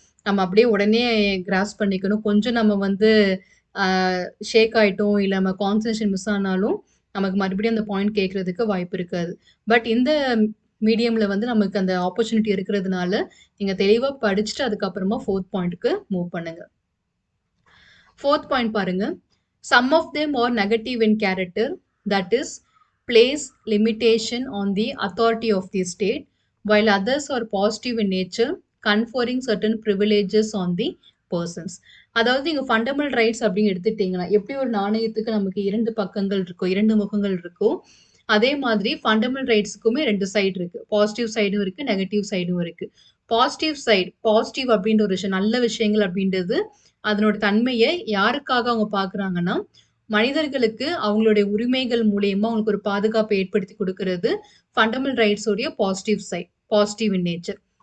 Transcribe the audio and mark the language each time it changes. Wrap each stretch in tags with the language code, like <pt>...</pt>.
<ta>நம்ம அப்படியே உடனே கிராஸ்ப் பண்ணிக்கணும். கொஞ்சம் நம்ம வந்து அ ஷேக் ஆயிட்டோம், இல்ல நம்ம கான்சன்ட்ரேஷன் மிஸ் ஆனாலும், நமக்கு மறுபடியும் அந்த பாயிண்ட் கேட்கறதுக்கு வாய்ப்பு இருக்காது. பட் இந்த மீடியம்ல வந்து நமக்கு அந்த ஆப்பர்ச்சுனிட்டி இருக்கிறதுனால, நீங்க தெளிவா படிச்சுட்டு அதுக்கப்புறமா 4த் பாயிண்ட்க்கு மூவ் பண்ணுங்க. 4th பாயிண்ட் பாருங்க.</ta> <en>Some of them are negative in character, that is, place limitation on the authority of the state, while others are positive in nature, conferring certain privileges on the persons.</en> <ta>அதாவது இங்க fundamental rights அப்படின்னு எடுத்துட்டீங்கன்னா, எப்படி ஒரு நாணயத்துக்கு நமக்கு 2 பக்கங்கள் இருக்கோ, 2 முகங்கள் இருக்கோ, அதே மாதிரி ஃபண்டமெண்டல் ரைட்ஸ்க்குமே 2 சைடு இருக்கு. பாசிட்டிவ் சைடும் இருக்கு, நெகட்டிவ் சைடும் இருக்கு. பாசிட்டிவ் சைடு, பாசிட்டிவ் அப்படின்ற ஒரு விஷயம், நல்ல விஷயங்கள் அப்படின்றது அதனோட தன்மைய யாருக்காக அவங்க பார்க்குறாங்கன்னா, மனிதர்களுக்கு அவங்களுடைய உரிமைகள் மூலியமா அவங்களுக்கு ஒரு பாதுகாப்ப ஏற்படுத்தி குடுக்குறது ஃபண்டமெண்டல் ரைட்ஸ் உடைய positive side.</ta> <en>Positive in nature.</en>